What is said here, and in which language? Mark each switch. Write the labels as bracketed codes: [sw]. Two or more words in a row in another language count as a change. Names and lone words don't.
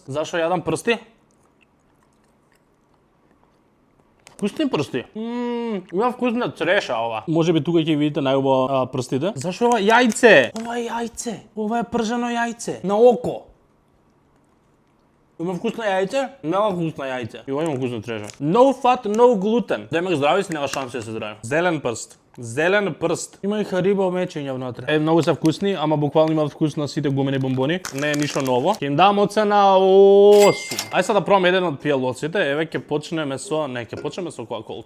[mk] Зашто јадам прсти? Вкусни прсти. Има вкусна цреша ова. Може би тука ќе видите најубаво прстите. Зашто ова јајце? Ова е јајце. Ова е пржено јајце. На око. Има вкусно јајце? Нема вкусно јајце. И ова има вкусно цреша. [en] No fat, no gluten. [mk] Демек здрави си, нема шанси да се здрави. Зелен прст. Зелен прст. Има и хариба мечења внатре. Многу се вкусни, ама буквално имаат вкус на сите гумени бомбони. Не е ништо ново. Ќе им дам оцена 8. Ај сега да пробам еден од пијалоците. Еве ќе почнеме со, ќе почнеме со кола-колче.